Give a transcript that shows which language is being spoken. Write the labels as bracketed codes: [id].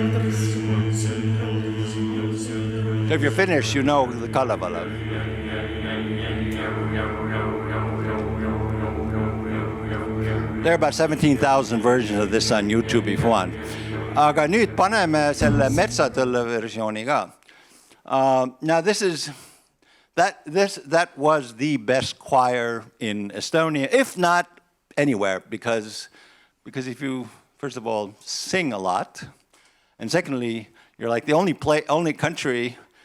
[en] So if you're finished, you know the Kalevala. There are about 17,000 versions of this on YouTube if you want. [et] Aga nüüd paneme selle metsatõlle versiooni ka. [en] Now that was the best choir in Estonia, if not anywhere, because if you first of all sing a lot, and secondly, you're like the only country.